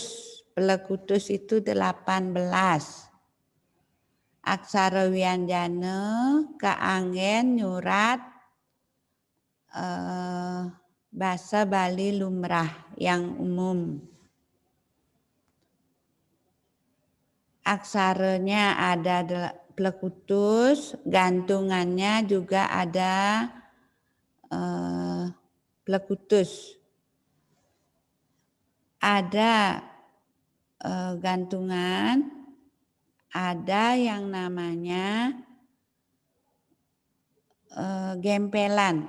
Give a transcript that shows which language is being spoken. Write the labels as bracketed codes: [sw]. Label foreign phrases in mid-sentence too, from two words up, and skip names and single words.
[id] Pelekutus itu [ban] 18. Aksara wianjana kaanggen nyurat bahasa Bali lumrah [id] yang umum. Aksaranya ada pelekutus, gantungannya juga ada pelekutus. Ada gantungan, ada yang namanya gempelan.